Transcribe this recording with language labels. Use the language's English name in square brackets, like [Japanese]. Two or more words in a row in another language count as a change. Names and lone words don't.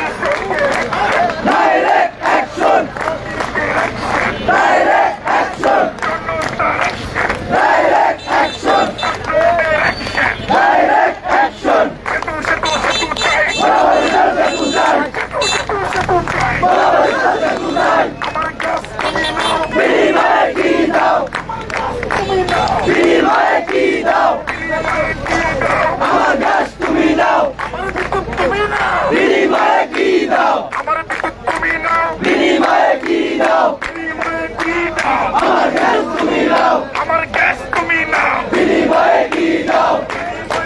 [English] Direct action! Direct action! Direct action! Direct action! [Bangla] আমার গাছ তুমি নাও বিনিময়ে কি দাও বিনিময়ে কি দাও আমার গ্যাস তুমি নাও বিনিময়ে কি দাও